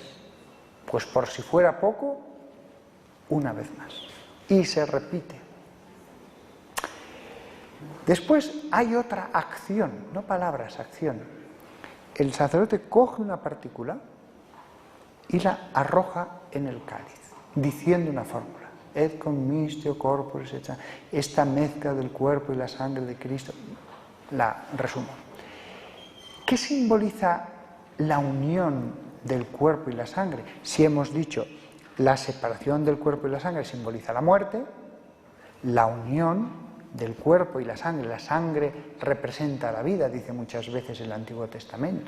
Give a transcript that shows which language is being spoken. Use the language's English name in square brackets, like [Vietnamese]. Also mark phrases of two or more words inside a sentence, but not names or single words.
[Spanish] Pues por si fuera poco, una vez más. Y se repite. Después hay otra acción, no palabras, acción. El sacerdote coge una partícula y la arroja en el cáliz, diciendo una fórmula. [Latin] Et commistio corporis, [Spanish] esta mezcla del cuerpo y la sangre de Cristo. La resumo. ¿Qué simboliza la unión del cuerpo y la sangre? Si hemos dicho la separación del cuerpo y la sangre simboliza la muerte, la unión del cuerpo y la sangre representa la vida, dice muchas veces el Antiguo Testamento.